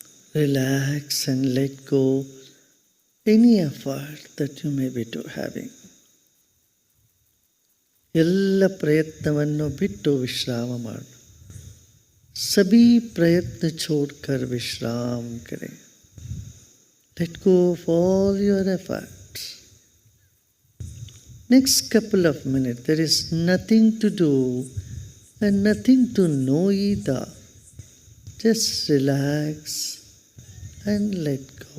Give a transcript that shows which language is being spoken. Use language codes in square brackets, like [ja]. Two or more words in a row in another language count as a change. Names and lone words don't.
[en] Relax and let go any effort that you may be having. [kn] ಎಲ್ಲ ಪ್ರಯತ್ನವನ್ನು ಬಿಟ್ಟು ವಿಶ್ರಾಮ ಮಾಡು. [hi] सभी प्रयत्न छोड़कर विश्राम करें. [en] Let go of all your efforts. Next couple of minutes, there is nothing to do and nothing to know either. Just relax and let go.